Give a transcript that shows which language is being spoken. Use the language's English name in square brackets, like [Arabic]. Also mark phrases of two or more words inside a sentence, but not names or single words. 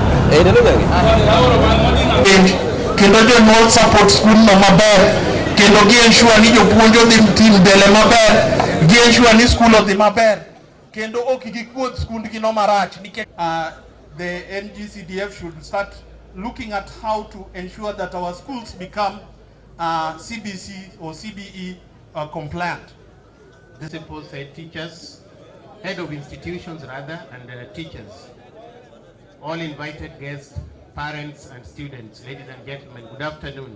[Luo (Kenya and Tanzania)] kendo jonyuol [English] support school [Luo (Kenya and Tanzania)] no maber, kendo gi ensure ni jopuonj odhi mbele maber, gi ensure ni school odhi maber, kendo ok gikuodh skund gi no marach. [English] The NGCDF should start looking at how to ensure that our schools become CBC or CBE compliant. The principal said teachers, head of institutions rather, and teachers, all invited guests, parents and students, ladies and gentlemen, good afternoon.